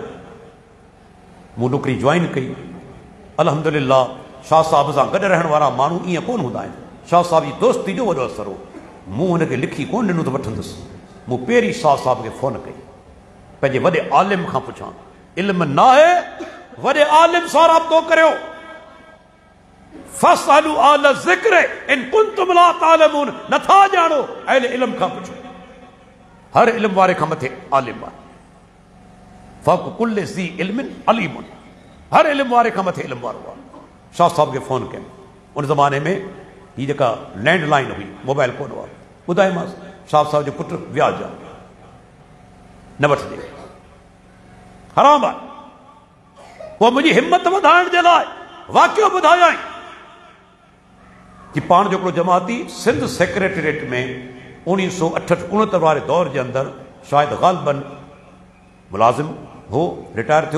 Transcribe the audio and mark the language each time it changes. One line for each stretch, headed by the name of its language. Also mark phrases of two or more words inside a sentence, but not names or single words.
Sindhi: मूं नौकिरी ज्वाइन कई, अल्हम्दुलिल्लाह शाह साहब सां गॾु रहण वारा माण्हू ईअं कोन हूंदा आहिनि। शाह साहब जी दोस्ती जो वॾो असरु हो। मूं हुनखे लिखी कोन ॾिनो त वठंदुसि। मूं पहिरीं शाह साहब खे फ़ोन कई, पंहिंजे वॾे आलिम खां पुछां, इल्म न आहे, वॾे आलिम सां राब्तो करियो।
Arabic: فاسألوا أهل ذكر إن كنتم لا تعلمون,
Sindhi: नथा ॼाणो अहल इल्म खां पुछो। हर इल्म वारे खां मथे आलिम आहे।
Arabic: فوق كل ذي علم عليم,
Sindhi: हर इल्म वारे खां मथे इल्म वारो आहे। शाह साहब खे फ़ोन कयमि। उन ज़माने में हीअ जेका लैंडलाइन हुई, मोबाइल कोन हुआ। ॿुधायोमांसि, शाह साहब जो पुटु व्याज आहे, न वठिजे, हराम आहे। पोइ मुंहिंजी हिमत वधाइण जे लाइ वाक़ियो ॿुधायाई कि पाण जो हिकिड़ो जमाती सिंध सेक्रेटरिएट में 1968-69 वारे दौर जे अंदरि शायदि ग़ालिबन मुलाज़िम हो, रिटायर थियो।